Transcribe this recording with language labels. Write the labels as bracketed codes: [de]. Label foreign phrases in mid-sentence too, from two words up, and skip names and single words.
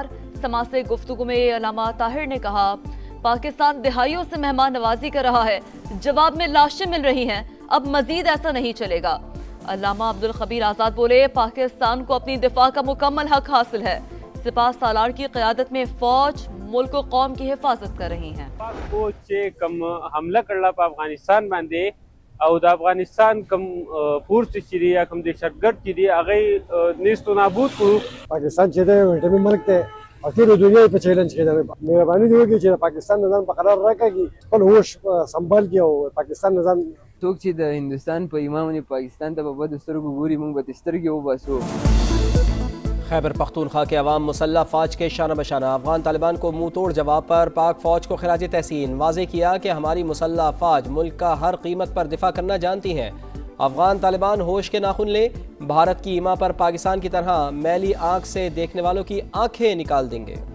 [ur] سماعت گفتگو میں علامہ طاہر نے کہا پاکستان دہائیوں سے مہمان نوازی کر رہا ہے، جواب میں لاشیں مل رہی ہیں، اب مزید ایسا نہیں چلے گا۔ علامہ عبدالخبیر آزاد بولے پاکستان کو اپنی دفاع کا مکمل حق حاصل ہے، سپاہ سالار کی قیادت میں فوج ملک و قوم کی حفاظت کر رہی ہیں۔ [ps] پاک فوج چې کم حمله کړله په افغانستان باندې او د افغانستان کم فورس چې دی یا کم دهشتګرد چې دی هغه نیست و نابود کړو۔ پاکستان چې دی ویټامین ملک دی او ټول دنیا په چیلنج کې ده، مهرباني دې وکړي چې پاکستان نظام په قرار راکړي، خپل هوش سنبال کړي او پاکستان نظام څوک چې د هندوستان په ایمان پاکستان ته په بدو سترګو ګوري، موږ به د سترګې وباسو۔ [ur] خیبر پختونخوا کے عوام مسلح فوج کے شانہ بشانہ افغان طالبان کو منہ توڑ جواب پر پاک فوج کو خراج تحسین، واضح کیا کہ ہماری مسلح فوج ملک کا ہر قیمت پر دفاع کرنا جانتی ہے۔ افغان طالبان ہوش کے ناخن لیں، بھارت کی ایما پر پاکستان کی طرح میلی آنکھ سے دیکھنے والوں کی آنکھیں نکال دیں گے۔